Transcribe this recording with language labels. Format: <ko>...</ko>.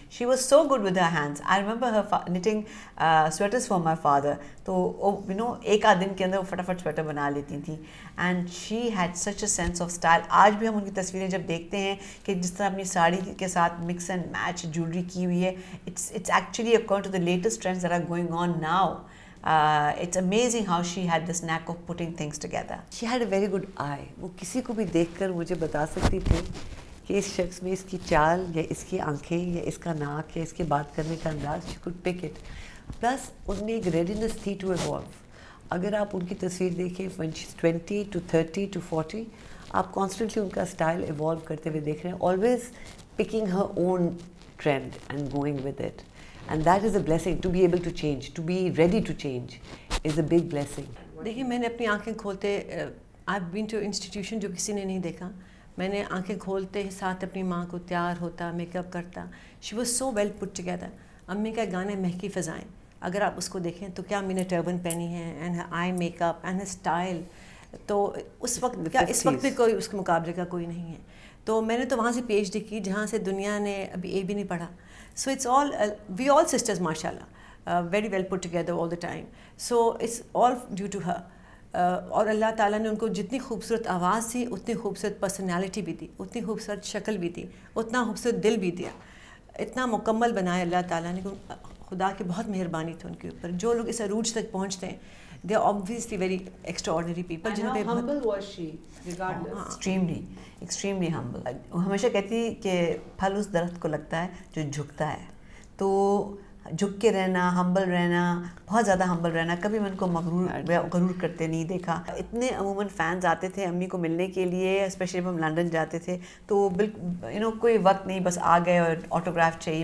<en>She was so good with her hands. I remember her knitting sweaters for my father.</en> <ur>تو ایک آدھ دن کے اندر وہ فٹافٹ سویٹر بنا لیتی تھیں.</ur> <en>And she had such a sense of style.</en> <ur>آج بھی ہم ان کی تصویریں جب دیکھتے ہیں کہ جس طرح اپنی ساڑی کے ساتھ مکس اینڈ میچ جویلری کی ہوئی ہے,</ur> <en>It's actually according to the latest trends that are going on now. It's amazing how she had this knack of putting things together. She had a very good eye.</en> <ur>وہ کسی کو بھی دیکھ کر مجھے بتا سکتی تھی کہ اس شخص میں اس کی چال یا اس کی آنکھیں یا اس کا ناک یا اس کے بات کرنے کا انداز,</ur> <en>she could pick it.</en> <ur>Plus ان میں ایک ریڈینس تھی ٹو ایوالو. اگر آپ ان کی تصویر دیکھیں</ur> <en>when she's 20 to 30 to 40,</en> <ur>آپ کانسٹنٹلی ان کا اسٹائل ایوالو کرتے ہوئے دیکھ رہے ہیں,</ur> <en>always picking her own trend and going with it. And that is a blessing, to be able to change, to be ready to change is a big blessing.</en> <ur>دیکھیے میں نے اپنی آنکھیں کھولتے,</ur> <en>I've been to institution</en> <ur>جو کسی نے نہیں دیکھا, میں نے آنکھیں کھولتے ساتھ اپنی ماں کو تیار ہوتا, میک اپ کرتا.</ur> <en>She was so well put together.</en> <ur>امی کا گانے مہکی فضائیں, اگر آپ اس کو دیکھیں تو کیا امی نے ٹربن پہنی ہے,</ur> <en>And eye makeup and style.</en> <ur>تو اس وقت کیا اس وقت بھی کوئی اس کے مقابلے کا کوئی نہیں ہے. تو میں نے تو وہاں سے پی ایچ ڈی کی جہاں سے دنیا نے ابھی اے بھی نہیں پڑھا.</ur> <en>So it's all, we all sisters mashallah, very well put together all the time. So it's all due to her.</en> <ur>اور اللہ تعالیٰ نے ان کو جتنی خوبصورت آواز تھی اتنی خوبصورت پرسنالٹی بھی دی, اتنی خوبصورت شکل بھی دی, اتنا خوبصورت دل بھی دیا, اتنا مکمل بنایا اللہ تعالیٰ نے. خدا کی بہت مہربانی تھی ان کے اوپر. جو لوگ اس عروج تک پہنچتے ہیں</ur> <en>they are obviously very extraordinary people. And how humble was she regardless? extremely humble.</en> <ur>ہمیشہ کہتی کہ پھل اس درخت کو لگتا ہے جو جھکتا ہے. تو جھک کے رہنا, ہمبل رہنا, بہت زیادہ ہمبل رہنا. کبھی میں ان کو غرور کرتے نہیں دیکھا. اتنے عموماً فینس آتے تھے امی کو ملنے کے لیے, اسپیشلی جب ہم لنڈن جاتے تھے تو بالکل کوئی وقت نہیں, بس آ گئے اور آٹوگراف چاہیے.</ur>